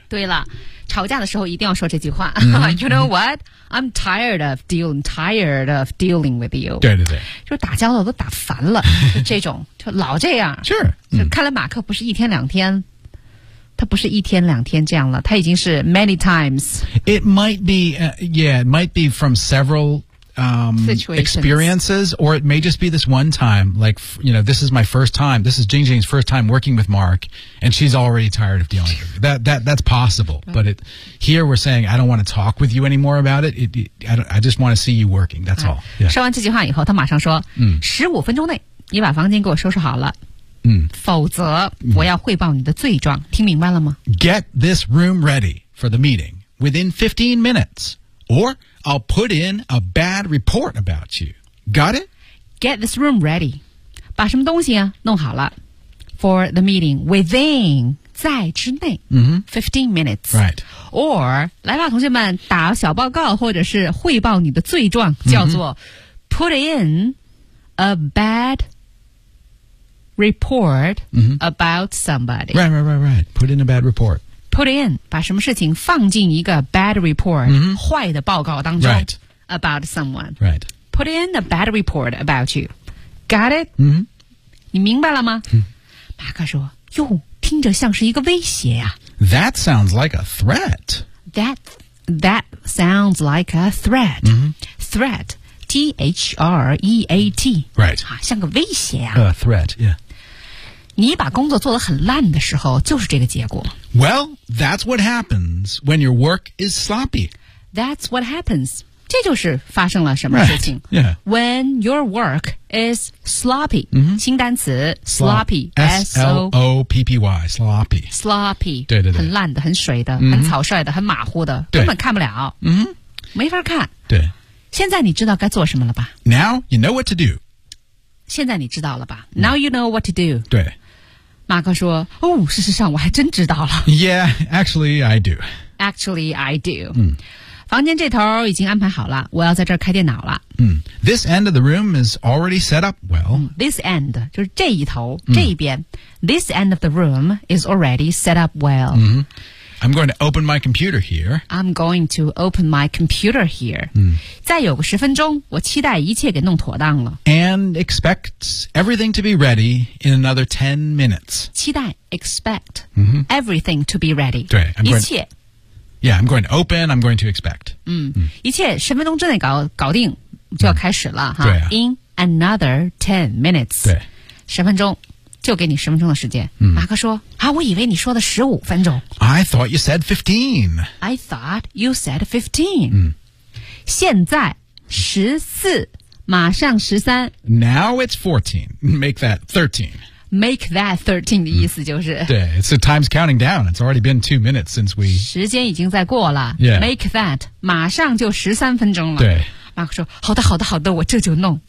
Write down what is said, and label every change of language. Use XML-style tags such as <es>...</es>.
<zh>对了。吵架的时候一定要说这句话、</zh> <en>You know what? I'm tired of dealing with you.</en> <zh>对对对。就打交道都打烦了。这种就老这样。是。看来马克不是一天两天。他不是一天两天这样了。他已经是</zh> <en>many times. It might be,、yeah, it might be from several,experiences, or it may just be this one time, like, you know, this is my first time, this is Jing Jing's first time working with Mark, and she's already tired of dealing with me. That's possible, but it, here we're saying, I don't want to talk with you anymore about it, I just want to see you working, that's all.、Yeah.</en> <zh>说完这句话以后，他马上说、15分钟内你把房间给我收拾好了、否则我要汇报你的罪状、听明白了吗</zh> <en>Get this room ready for the meeting within 15 minutes. Or I'll put in a bad report about you. Got it? Get this room ready.</en> <zh>把什么东西啊弄好了</zh> <en>For the meeting within</en> <zh>在之内、</zh> <en>15 minutes. Right.</en> <zh>Or 来吧同学们打小报告或者是汇报你的罪状叫做、</zh> <en>put in a bad report、about somebody. Right. Put in a bad report. Put in,</en> <zh>把什么事情放进一个</zh> <en>bad report,、</en> <zh>坏的报告当中、</zh> <en>right. about someone. Right. Put in a bad report about you. Got it?、</en> <zh>你明白了吗、马克说哟听着像是一个威胁啊。</zh> <en>That sounds like a threat. That sounds like a threat.、 Mm-hmm. Threat, threat. Right.</en> <zh>啊，像个威胁啊。</zh> <en>Threat, yeah.</en> <zh>你把工作做得很烂的时候，就是这个结果。</zh> <en>Well, that's what happens when your work is sloppy. That's what happens.</en> <zh>这就是发生了什么事情。</zh> <en>Right. Yeah. When your work is sloppy.、 Mm-hmm.</en> <zh>新单词 sloppy.</zh> <en>S-L-O-P-P-Y. Sloppy. Sloppy.</en> <zh>对对对。很烂的，很水的、 mm-hmm. 很草率的，很马虎的。根本看不了。嗯、mm-hmm.。没法看。对。现在你知道该做什么了吧</zh> <en>?Now, you know what to do.</en> <zh>现在你知道了吧</zh> <en>?Now you know what to do.</en> <zh>对。马克说哦事实上我还真知道了。</zh> <en>Yeah, actually, I do. Actually, I do.、嗯、</en> <zh>房间这头已经安排好了我要在这儿开电脑了。</zh> <en>嗯 ,This end of the room is already set up well.、嗯、 this end,</en> <zh>就是这一头、嗯、这一边。</zh> <en>This end of the room is already set up well.、嗯I'm going to open my computer here. I'm going to open my computer here.、嗯、</en> <zh>再有个十分钟我期待一切给弄妥当了。</zh> <en>And expect everything to be ready in another 10 minutes.</en> <zh>期待</zh> <en>expect、 mm-hmm. everything to be ready.</en> <zh>对一切。</zh> <en>Yeah, I'm going to open, I'm going to expect.、</en> <zh>嗯嗯、一切十分钟之内 搞定就要开始了、嗯哈对啊。</zh> <en>In another 10 minutes.</en> <zh>对十分钟。就给你十分钟的时间、嗯、马克说啊，我以为你说的十五分钟</zh> <en>I thought you said 15 I thought you said 15、嗯、</en> <zh>现在十四马上十三</zh> <en>Now it's 14 Make that 13 Make that 13</en> <zh>的意思就是、</zh> <en>嗯、对 It's the time's counting down It's already been 2 minutes since we</en> <zh>时间已经在过了、</zh> <en>yeah. Make that</en> <zh>马上就十三分钟了对马克说好的好的好的我这就弄</zh>